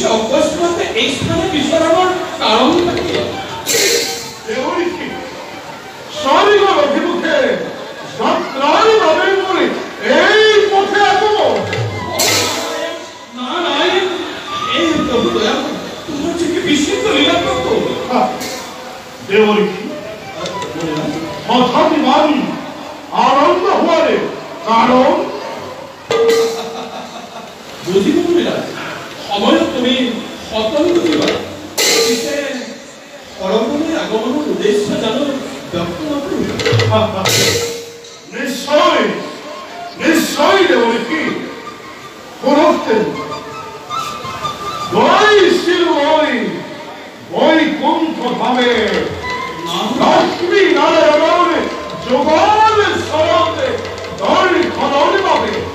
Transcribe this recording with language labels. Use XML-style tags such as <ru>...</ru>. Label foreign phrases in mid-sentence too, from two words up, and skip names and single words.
<bn>অকস্মাতে এই স্থানে বিচরণের কারণ কি? স্বর্গের অভিমুখে যাত্রার ভাবে বলে এই পথে আগমন। নারায়ণ এই প্রভু দয়া তোমার থেকে বিস্মিত লীলা প্রভু। দেবরীক্ষী হঠাৎ মানি আনন্দ হওয়ারে কারণ</bn> <as>অকল বুজিবা পিছে পৰমলৈ আগমনৰ উদ্দেশ্য জানো ব্যক্ত নকৰো নিশ্চয় নিশ্চয় দেৱকী শুনকচোন গৈছিল বৈকুণ্ঠধামে লক্ষ্মী নাৰায়ণৰ যোগৰ চৰণে দৰ্শনৰ বাবে</as>